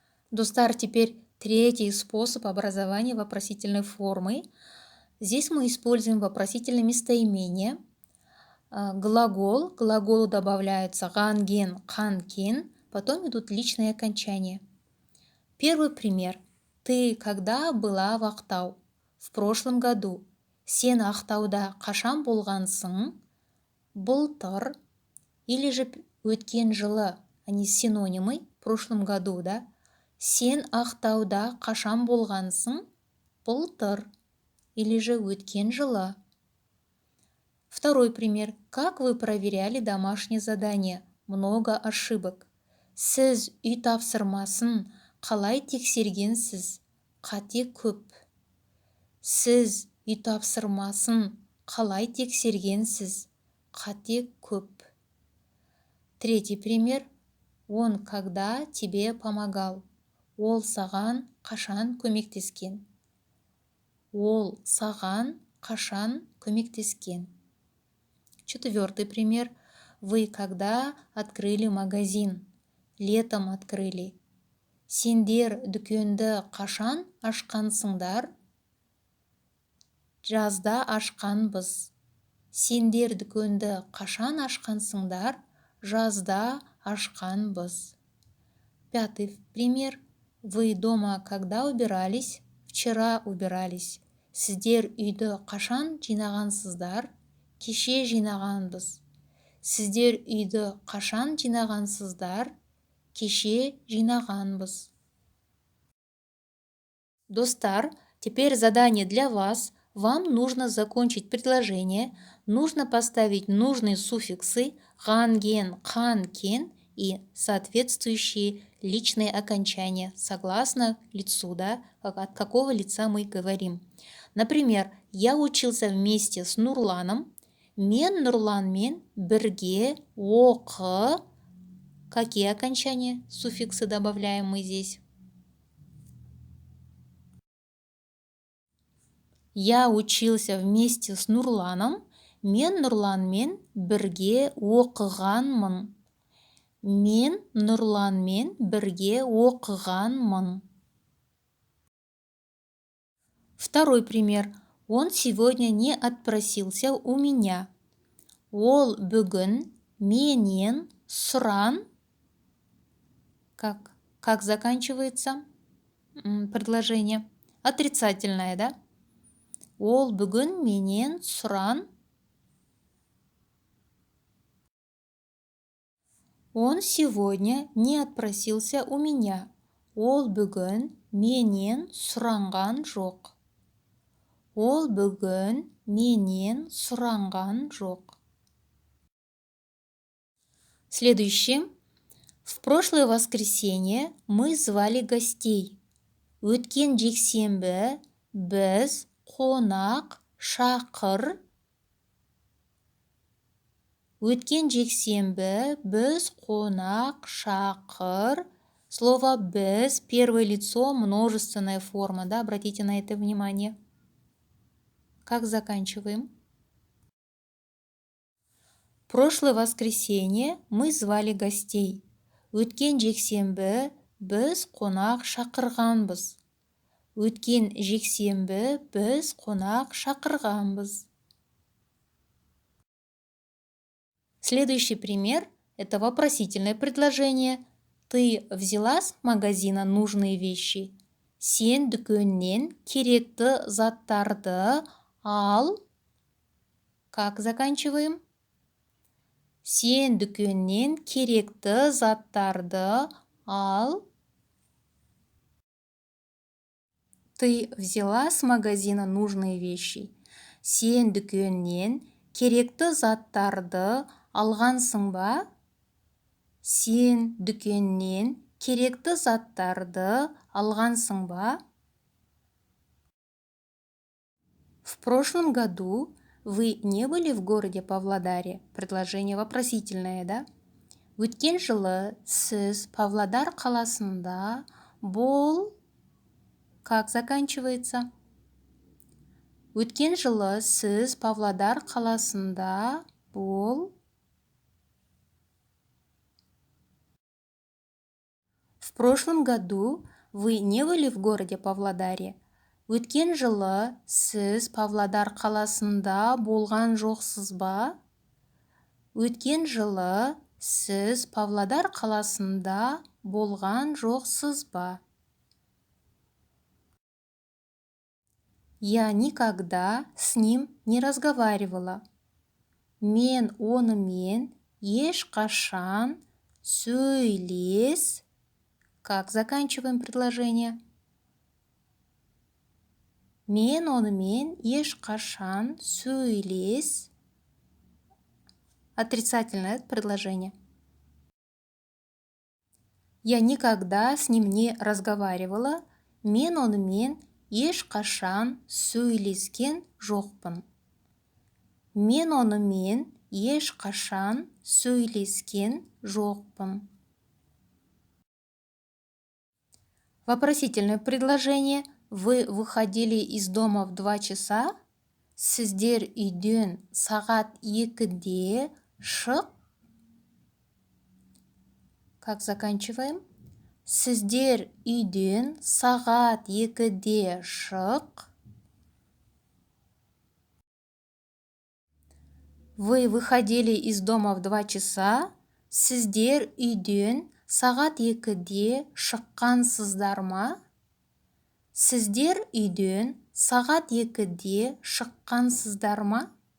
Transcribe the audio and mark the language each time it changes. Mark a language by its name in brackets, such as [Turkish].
[Russian] Достар, теперь третий способ образования вопросительной формы. Здесь мы используем вопросительное местоимение. Глагол. К глаголу добавляются ған-ген, қан-кен. Потом идут личные окончания. Первый пример. Ты когда была в Ақтау? В прошлом году. [Kazakh] Сен Ақтауда қашан болғансың? [Russian] былтыр, или же [Kazakh] өткен жылы, [Russian] они синонимы, в прошлом году, да? [Kazakh] Сен Ақтауда қашан болғансың? [Russian] Былтыр, или же [Kazakh] өткен жылы. [Russian] Второй пример. Как вы проверяли домашнее задание? Много ошибок. [Kazakh] Сіз үй тапсырмасын қалай тексергенсіз? Қате көп. Сіз үй тапсырмасын қалай тексергенсіз? Қате көп. [Russian] Третий пример. Он когда тебе помогал? [Kazakh] Ол саған қашан көмектескен? Ол саған қашан көмектескен? [Russian] Четвертый пример. Вы когда открыли магазин? Летом открыли. [Kazakh] Сендер дүкенді қашан ашқансыңдар? Жазда ашқанбыз. Сендер дүкенді қашан ашқансыңдар? Жазда ашқанбыз. [Russian] Пятый пример. Вы дома когда убирались? Вчера убирались. [Kazakh] Сіздер үйді қашан жинағансыздар? Кеше жинағанбыз. Сіздер үйді қашан жинағансыздар? Кеше жинағанбыз. [Russian] Достар, теперь задание для вас. Вам нужно закончить предложение. Нужно поставить нужные суффиксы ған-ген, қан-кен и соответствующие личные окончания согласно лицу, да, от какого лица мы говорим. Например, я учился вместе с Нурланом. [Kazakh] Мен Нурланмен бірге оқы. [Russian] Какие окончания, суффиксы добавляем мы здесь? Я учился вместе с Нурланом. [Kazakh] Мен Нурланмен бірге оқығанмын. Мен Нурланмен бірге оқығанмын. [Russian] Второй пример. Он сегодня не отпросился у меня. [Kazakh] Ол бүгін менен сұран. [Russian] Как заканчивается предложение? Отрицательное, да? [Kazakh] Ол бүгін менен сұран. [Russian] Он сегодня не отпросился у меня. [Kazakh] Ол бүгін менен сұранған жоқ. Ол бүгін менен сұранған жоқ. [Russian] Следующее. В прошлое воскресенье мы звали гостей. [Kazakh] Өткен жексенбі біз қонақ шақыр. Өткен жексенбі біз қонақ шақыр. [Russian] Слово «без» первое лицо, множественная форма, да, обратите на это внимание. Как заканчиваем? Прошлое воскресенье мы звали гостей. [Kazakh] Өткен жексенбі біз қонақ шақырғанбыз. Өткен жексенбі біз қонақ шақырғанбыз. [Russian] Следующий пример – это вопросительное предложение. Ты взяла с магазина нужные вещи? [Kazakh] Сен дүкеннен керекті заттарды ал. [Russian] Как заканчиваем? [Kazakh] Сен дүкеннен керекті заттарды ал. [Russian] Ты взяла с магазина нужные вещи? [Kazakh] Сен дүкеннен керекті заттарды алғансың ба? Сен дүкеннен керекті заттарды алғансың ба? [Russian] В прошлом году вы не были в городе Павлодаре? Предложение вопросительное, да? [Kazakh] Өткен жылы сіз Павлодар қаласында бол. [Russian] Как заканчивается? [Kazakh] Өткен жылы сіз Павлодар қаласында бол. [Russian] В прошлом году вы не были в городе Павлодаре? [Kazakh] Өткен жылы сіз Павлодар қаласында болған жоқсыз ба? Өткен жылы сіз Павлодар қаласында болған жоқсыз ба? [Russian] Я никогда с ним не разговаривала. [Kazakh] Мен онымен ешқашан сөйлес. [Russian] Как заканчиваем предложение? [Kazakh] Мен онымен ешқашан сөйлес. [Russian] Отрицательное предложение. Я никогда с ним не разговаривала. [Kazakh] Мен онымен ешқашан сөйлескен жоқпын. Мен онымен ешқашан сөйлескен жоқпын. [Russian] Вопросительное предложение. Вы выходили из дома в 2 часа. [Kazakh] Сіздер үйден сағат 2-де шық. [Russian] Как заканчиваем? [Kazakh] Сіздер үйден сағат 2-де шық. [Russian] Вы выходили из дома в 2 часа. [Kazakh] Сіздер үйден сағат 2-де шыққансыздар ма? Сіздер үйден сағат 2-де шыққансыздар ма?